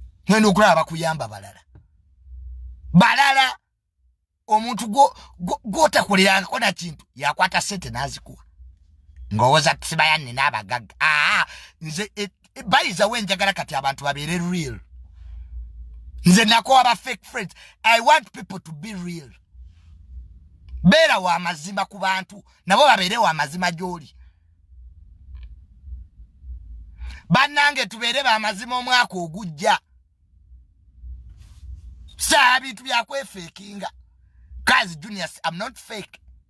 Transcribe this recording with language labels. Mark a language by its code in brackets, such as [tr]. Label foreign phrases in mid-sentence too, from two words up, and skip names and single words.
[lg] Ngenda okulaba bakuyamba balala. Balala, omuntu gwo-, gwo-, gwotakolerangako na kintu, yakwata ssente n'azikuwa. Ngowooza siba yanne n'abagagga. Aa, nze, e, e, [en] by the way, [lg] njagala kati abantu babeere real. Nze nako aba [en] fake friends. I want people to be real. [lg] Beera wa mazima ku bantu, nabo babeere wa mazima gy'oli. Bannange, tubeere ba mazima omwaka ogujja. Saa bintu bya kwefeekinga. [en] Guys, Junior, I'm not fake.